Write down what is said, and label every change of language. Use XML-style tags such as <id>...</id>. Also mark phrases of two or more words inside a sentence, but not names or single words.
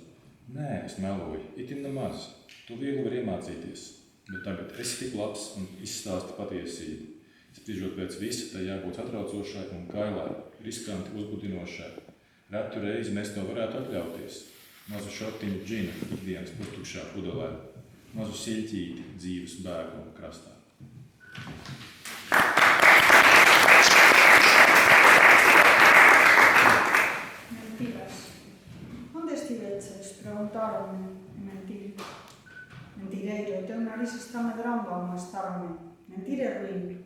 <lv>Nē, es meloju, itin nemaz, tu viegli var iemācīties, bet tagad esi tik labs un izstāsti patiesību. Spriežot pēc visa, tai jābūt atraucošai un kailai, riskanti uzbudinošai. Retu reizi mēs to varētu atļauties. Mazu šotiņu džina ikdienas pustukšā pudelē, mazu siļķīti dzīves bēguma krastā.</lv> <gl>Mentiras. Onde estiveches? Preguntaronme. Mentir. Mentireiro, teu nariz está medrando ao mastarme. Mentir é ruín.</gl>